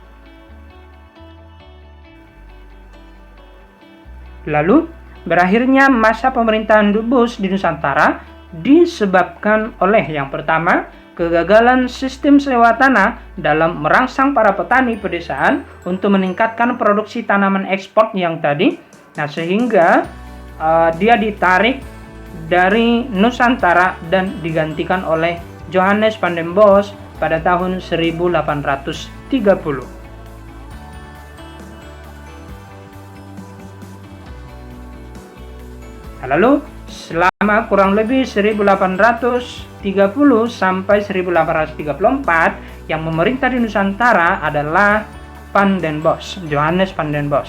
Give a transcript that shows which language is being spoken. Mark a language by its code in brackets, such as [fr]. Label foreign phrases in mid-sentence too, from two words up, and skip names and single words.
[id] Lalu, berakhirnya masa pemerintahan Dubus di Nusantara disebabkan oleh yang pertama, kegagalan sistem sewa tanah dalam merangsang para petani pedesaan untuk meningkatkan produksi tanaman ekspor yang tadi. Nah, sehingga dia ditarik dari Nusantara dan digantikan oleh Johannes van den Bos pada tahun 1830. Lalu selama kurang lebih 1830 sampai 1834 yang memerintah di Nusantara adalah Van den Bosch, Johannes Van den Bosch.